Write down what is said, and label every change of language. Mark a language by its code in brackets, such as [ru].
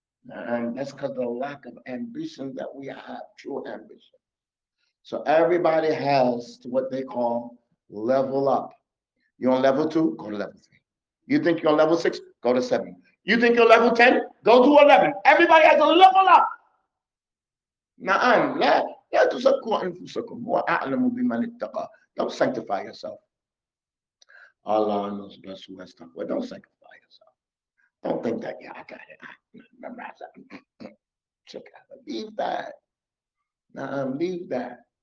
[en] And that's because of the lack of ambition that we have, true ambition. So everybody has what they call level up. You're on level 2, go to level 3. You think you're on level 6, go to 7. You think you're level 10, go to 11. Everybody has a level up. [ar] نعم لا تزكوا أنفسكم هو أعلم بمن اتقى. [en] Don't sanctify yourself. Allah knows best who has taqwa. Don't sanctify yourself. Don't think that, I got it. I memorize that. Check out. Leave that. Leave that.